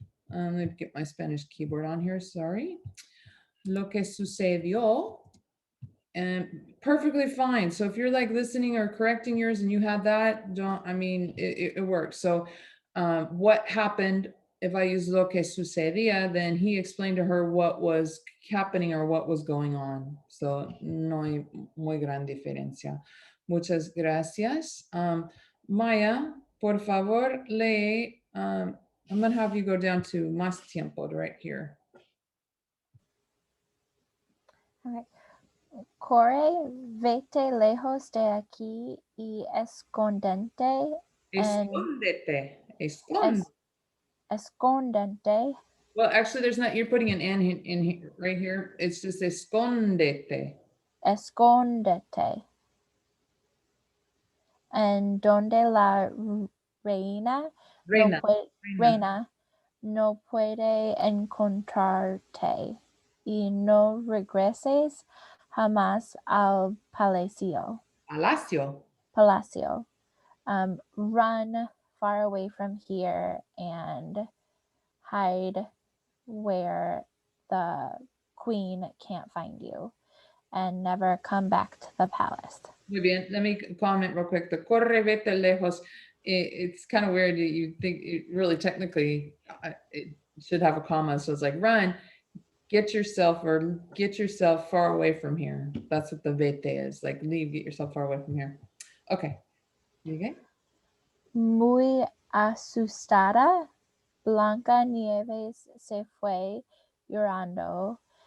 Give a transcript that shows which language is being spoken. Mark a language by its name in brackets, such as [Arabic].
[English] Let me get my Spanish keyboard on here, sorry. [Spanish] Lo que sucedió, [English] and perfectly fine. So if you're like listening or correcting yours and you had that, it works. So what happened, if I use [Spanish] lo que sucedía, [English] then he explained to her what was happening or what was going on. [Spanish] So no hay muy gran diferencia. Muchas gracias. Maya, por favor, lee. [English] I'm going to have you go down to [Spanish] más tiempo [English] right here. Okay. [Spanish] Corre, vete lejos de aquí y escondente Escóndete. escondente, [English] Well, actually, there's not, you're putting an N in here, right here. It's just escóndete. [Spanish] escondete. En donde la reina Reina. reina no puede encontrarte y no regreses jamás al palacio. Palacio. [English] Run far away from here and hide where the queen can't find you and never come back to the palace. [Spanish] Muy bien. [English] Let me comment real quick. The [Spanish] corre, vete lejos. [English] It's kind of weird. You think it really technically it should have a comma. So it's like run, get yourself far away from here. That's what the vete is. Like leave, get yourself far away from here. Okay. You okay? [Spanish] Muy asustada, Blanca Nieves se fue llorando.